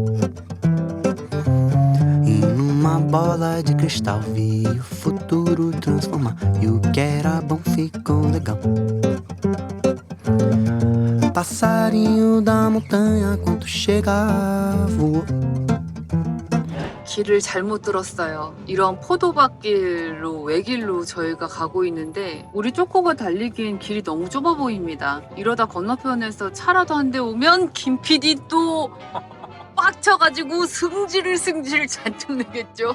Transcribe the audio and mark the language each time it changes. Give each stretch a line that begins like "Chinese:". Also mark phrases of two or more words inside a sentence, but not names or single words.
Portuguese: E numa bola de cristal vi o futuro transformar. E o que era bom ficou legal. Passarinho da montanha, quando chegar, voou.
Korean: 길을 잘못 들었어요. 이런 포도밭길로 외길로 저희가 가고 있는데 우리 쪼꼬가 달리기엔 길이 너무 좁아 보입니다. 이러다 건너편에서 차라도 한 대 오면 김 PD 또 빡쳐가지고 승질 잔뜩 내겠죠.